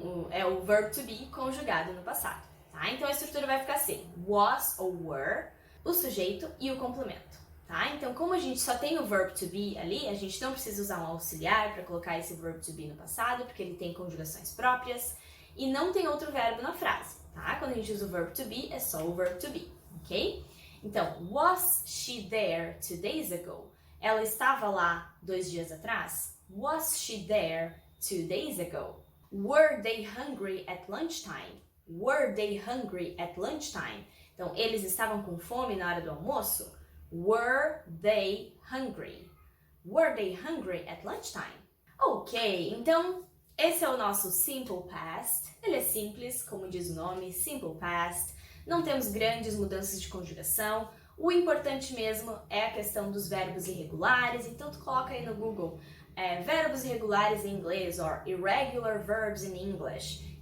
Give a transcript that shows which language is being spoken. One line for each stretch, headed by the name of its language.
Portuguese: É o verb to be conjugado no passado, tá? Então, a estrutura vai ficar assim, was ou were, o sujeito e o complemento, tá? Então, como a gente só tem o verb to be ali, a gente não precisa usar um auxiliar para colocar esse verb to be no passado, porque ele tem conjugações próprias e não tem outro verbo na frase, tá? Quando a gente usa o verb to be, é só o verb to be, ok?
English: Então, was she there 2 days ago?
Portuguese: Ela estava lá 2 dias atrás?
English: Was she there 2 days ago? Were they hungry at lunchtime? Were they hungry at lunchtime?
Portuguese: Então, eles estavam com fome na hora do almoço?
English: Were they hungry? Were they hungry at lunchtime?
Portuguese: Ok, então esse é o nosso simple past. Ele é simples, como diz o nome, simple past. Não temos grandes mudanças de conjugação. O importante mesmo é a questão dos verbos irregulares. Então tu coloca aí no Google verbos irregulares em inglês
English: or irregular verbs in English.